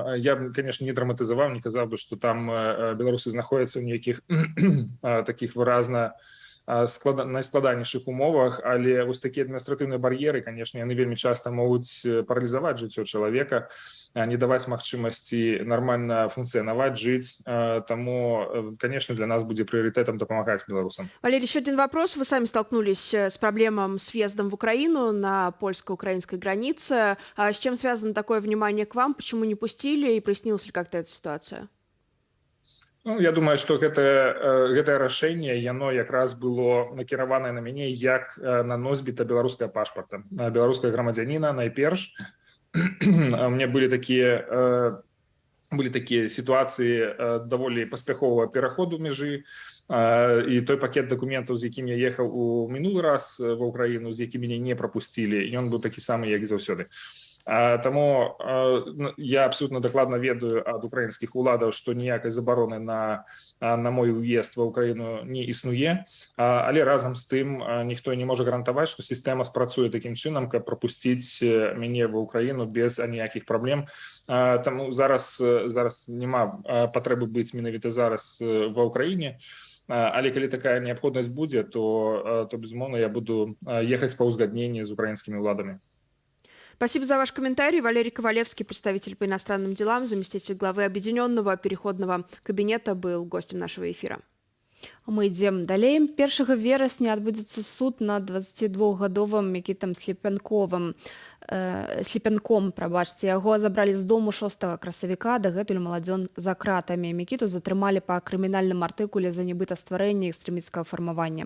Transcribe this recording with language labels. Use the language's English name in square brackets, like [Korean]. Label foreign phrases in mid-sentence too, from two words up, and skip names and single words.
[Belarusian] Я, конечно, не драматызаваў, не казаў бы, што там беларусы знаходзяцца ў нейкіх такіх выразна найскладанейшых умовах, але вось такія адміністратыўныя бар'еры, канешне, яны вельмі часта могуць паралізаваць жыццё чалавека, не даваць магчымасці нармальна функцыянаваць, жыць. Таму, конечно, для нас будзе прыярытэтам дапамагаць беларусам. [Russian] Валерий, еще один вопрос. Вы сами столкнулись с проблемой с въездом в Украину на польско-украинской границе. А с чем связано такое внимание к вам? Почему не пустили? И прояснилась ли как-то эта ситуация? Ну, я думаю, [Belarusian] што гэтае рашэнне, яно якраз было накіраванае на мяне як на носьбіта беларускага пашпарта, беларускага грамадзяніна найперш. [Russian] У меня были такие ситуации [Belarusian] даволі паспяховага пераходу мяжы, і той пакет дакументаў, з якім я ехаў у мінулы раз ва Ўкраіну, з якім мяне не прапусцілі, ён быў такі самы, як і заўсёды. Таму я абсолютно дакладна ведаю ад украінскіх уладаў, што ніякай забароны на мой уезд ва Ўкраіну не існуе, але разам з тым ніхто не можа гарантаваць, што сістэма спрацуе такім чынам, каб прапусціць мяне ва Ўкраіну без аніякіх праблем. Таму зараз няма патрэбы быць менавіта зараз ва Ўкраіне. Але калі такая неабходнасць будзе, то безумоўна, я буду ехаць па ўзгадненні з украінскімі ўладамі. [Russian] Спасибо за ваш комментарий. Валерий Ковалевский, представитель по иностранным делам, заместитель главы Объединенного переходного кабинета, был гостем нашего эфира. [Belarusian] Мы ідзем далей. 1 верасня адбудзецца суд над 22-гадовым Мікітам Слепянком. Яго забралі з дому 6 красавіка, дагэтуль маладзён за кратамі. Мікіту затрымалі па крымінальным артыкуле за нібыта стварэнне экстрэмісцкага фармавання.